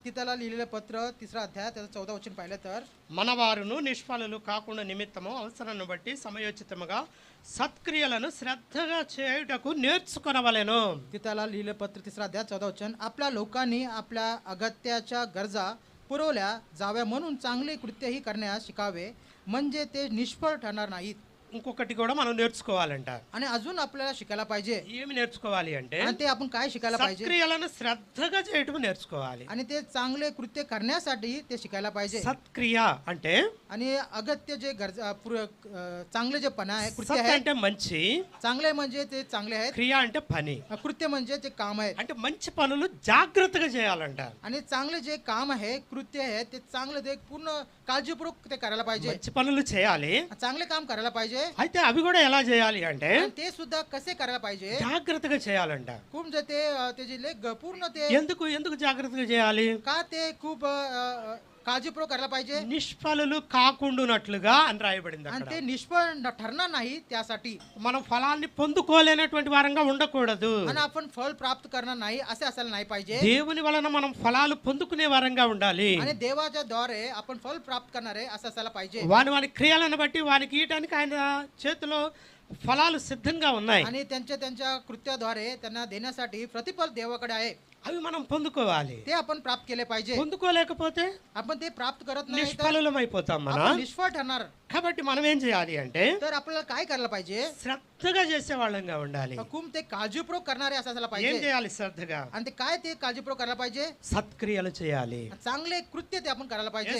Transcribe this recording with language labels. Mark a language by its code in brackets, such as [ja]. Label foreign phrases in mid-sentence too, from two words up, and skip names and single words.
[mr] त्याला लिहिलेलं पत्र 3रा अध्याय त्याचं 14 वचन पाहिलं तर [te] మనవారును నిష్ఫలులు కాకుండా నిమిత్తము అవసరాన్ని బట్టి సమయోచితముగా సత్క్రియలను శ్రద్ధగా చేయుటకు నేర్చుకొనవలెను. [mr] त्याला लिहिलेलं पत्र 3रा अध्याय 14 वचन आपल्या लोकांनी आपल्या अगत्याच्या गरजा पुरवल्या जाव्या म्हणून चांगले कृत्यही करण्यास शिकावे म्हणजे ते निष्फळ ठरणार नाहीत. [te] ఇంకొకటి కూడా మనం నేర్చుకోవాలంట. [mr] आणि अजून आपल्याला शिकायला पाहिजे. [te] ఏమి నేర్చుకోవాలి అంటే [mr] आणि ते आपण काय शिकायला पाहिजे [te] సత్క్రియలను శ్రద్ధగా చేయటం నేర్చుకోవాలి. [mr] आणि ते चांगले कृत्य करण्यासाठी ते शिकायला पाहिजे. [te] సత్క్రియ అంటే [mr] आणि अगत्य जे गरजा चांगले जे पणा आहे कृत्य [te] సత్ [mr] आहे [te] అంటే మంచి, [mr] चांगले म्हणजे ते चांगले आहेत, [te] క్రియ అంటే పని. [mr] कृत्य म्हणजे ते काम आहे. [te] అంటే మంచి పనులు జాగ్రత్తగా చేయాలంట. [mr] आणि चांगले जे काम आहे कृत्य आहे ते चांगले ते पूर्ण काळजीपूर्वक ते करायला पाहिजे. [te] మంచి పనులు చేయాలి. [mr] चांगले काम करायला पाहिजे. [te] అయితే అవి కూడా ఎలా చేయాలి అంటే [mr] आणि ते सुद्धा कसे करायला पाहिजे [te] జాగ్రత్తగా చేయాలంట. [mr] खूप जे ते त्याचे पूर्ण ते [te] ఎందుకు ఎందుకు జాగ్రత్తగా చేయాలి? [mr] का ते खूप काळजीपूर्वक करायला पाहिजे. [te] నిష్ఫలులు కాకుండానట్లుగా అని రాయబడింది [mr] आणि [te] అక్కడ. [mr] ते निष्फळ ठरणार नाही त्यासाठी. [te] మనం ఫలాన్ని పొందుకోలేనటువంటి వారంగా ఉండకూడదు. [mr] आणि आपण फळ प्राप्त करणार नाही असे असायला नाही पाहिजे. [te] దేవుని వలన మనం ఫలాలు పొందుకునే వారంగా ఉండాలి. [mr] आणि देवाच्या द्वारे आपण फळ प्राप्त करणारे असं असायला पाहिजे. [te] వాని క్రియలను బట్టి వానికి ఇయటానికి ఆయన చేతిలో ఫలాలు సిద్ధంగా ఉన్నాయి. [mr] आणि त्यांच्या कृत्याद्वारे त्यांना देण्यासाठी प्रतिफल देवाकडे आहे. [te] అవి మనం పొందుకోవాలి. [mr] ते आपण प्राप्त केले पाहिजे. [te] పొందుకోలేకపోతే [mr] आपण ते प्राप्त करत नाही तर [te] నిష్ఫలం అయిపోతాం మనం. [mr] आपण निष्फळ ठरणार. [te] కాబట్టి మనం ఏం చేయాలి అంటే [mr] तर आपल्याला काय करायला पाहिजे [te] శ్రద్ధగా చేసే వాళ్ళంగా ఉండాలి. [mr] खूप ते काळजीपूर्वक करणारे असं असायला [te] ఏం [mr] पाहिजे. [te] చేయాలి శ్రద్ధగా? [mr] आणि ते काय ते काळजीपूर्वक करायला पाहिजे [te] సత్క్రియలు చేయాలి. [mr] चांगले कृत्य ते आपण करायला पाहिजे.